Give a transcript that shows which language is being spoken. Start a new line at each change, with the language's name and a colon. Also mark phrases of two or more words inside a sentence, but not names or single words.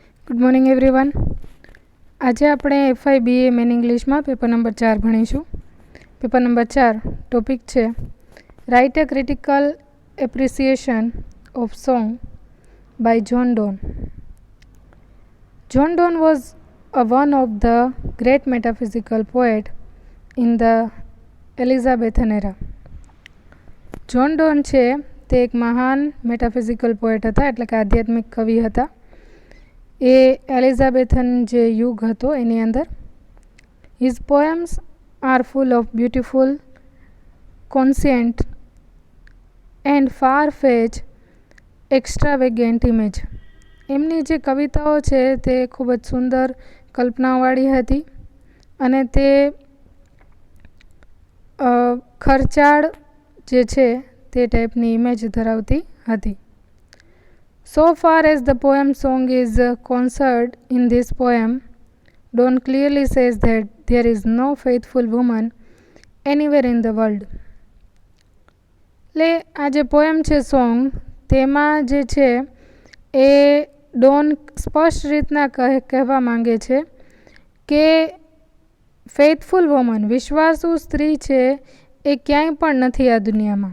English: Good morning everyone.
Gujarati: આજે આપણે FI BA મેન ઇંગ્લિશમાં પેપર નંબર 4 ભણીશું.
English: paper number 4 topic છે write a critical appreciation of song by John Donne. John Donne was one of the great metaphysical poet in the Elizabethan era.
Gujarati: જોન ડોન છે તે એક મહાન
English: metaphysical poet
Gujarati: હતા, એટલે કે આધ્યાત્મિક કવિ હતા. એ એલિઝાબેથન જે યુગ હતો એની અંદર.
English: His poems are full of beautiful, conscient and far fetch extravagant image.
Gujarati: એમની જે કવિતાઓ છે તે ખૂબ જ સુંદર કલ્પનાવાળી હતી અને તે ખર્ચાળ જે છે તે ટાઈપની ઇમેજ ધરાવતી હતી.
English: So far as the poem song is concerned, in this poem, Donne clearly says that there is no faithful woman anywhere in the world.
Gujarati: એટલે આ જે પોએમ છે સોંગ, તેમાં જે છે એ ડોન સ્પષ્ટ રીતના કહેવા માંગે છે કે
English: faithful woman,
Gujarati: વિશ્વાસુ સ્ત્રી છે એ ક્યાંય પણ નથી આ દુનિયામાં.